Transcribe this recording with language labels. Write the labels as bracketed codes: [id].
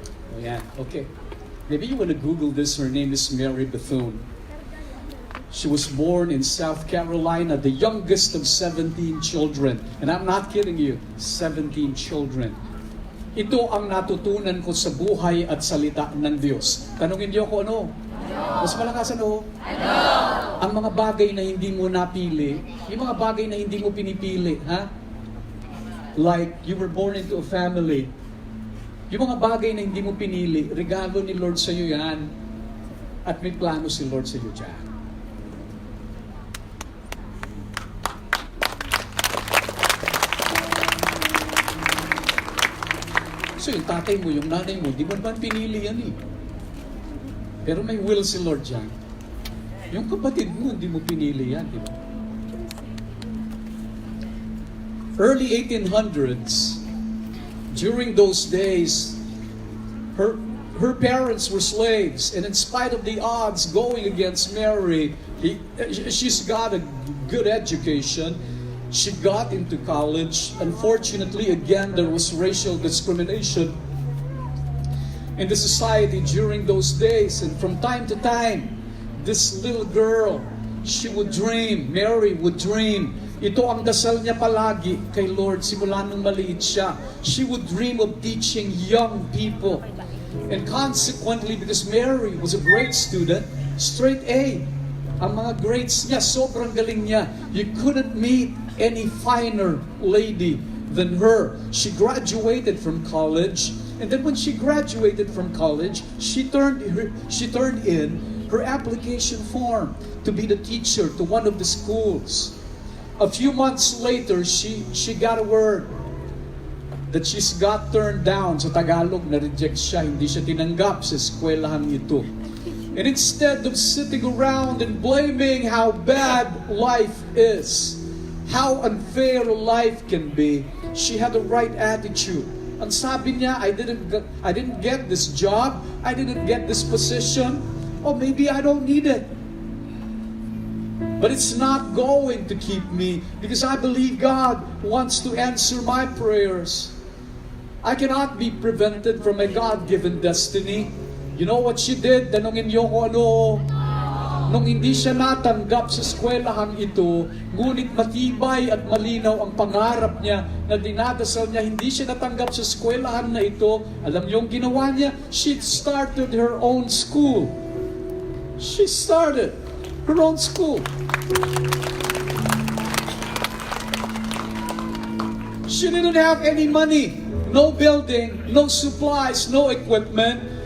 [en] Oh, yeah. Okay. Maybe you want to Google this. Her name is Mary Bethune. She was born in South Carolina, the youngest of 17 children. And I'm not kidding you, 17 children. [tl] Ito ang natutunan ko sa buhay at salita ng Diyos. Tanungin niyo ko ano? Mas malakas ano? Ang mga bagay na hindi mo napili, yung mga bagay na hindi mo pinipili, ha? [en] Like, you were born into a family. [tl] Yung mga bagay na hindi mo pinili, regalo ni Lord sa iyo yan. At may plano si Lord sa iyo dyan. So yung tatay mo, yung nanay mo, di mo naman pinili yan eh. Pero may will si Lord dyan. Yung kapatid mo, hindi mo pinili yan, di ba? [en] Early 1800s, during those days, her parents were slaves, and in spite of the odds going against Mary, she's got a good education. She got into college. Unfortunately, again, there was racial discrimination in the society during those days. And from time to time, this little girl, she would dream, Mary would dream. [tl] Ito ang dasal niya palagi kay Lord simula nung maliit siya. [en] She would dream of teaching young people. And consequently, because Mary was a great student, straight A, [tl] ang mga grades niya, sobrang galing niya. [en] You couldn't meet any finer lady than her. She graduated from college, and then when she graduated from college, she turned in her application form to be the teacher to one of the schools. A few months later, she got a word that she's got turned down. [tl] Sa Tagalog, na-reject siya, hindi siya tinanggap sa eskwelahan ito. [en] And instead of sitting around and blaming how bad life is, how unfair life can be, she had the right attitude. [tl] Ang sabi niya, [en] I didn't get this job, I didn't get this position, or maybe I don't need it. But it's not going to keep me because I believe God wants to answer my prayers. I cannot be prevented from a God-given destiny. You know what she did? [tl] Tanungin niyo ko ano? Nung hindi siya natanggap sa eskwelahan ito, ngunit matibay at malinaw ang pangarap niya na dinadasal niya, hindi siya natanggap sa eskwelahan na ito. Alam niyo ang ginawa niya? [en] She started her own school. She started her own school. She didn't have any money, no building, no supplies, no equipment.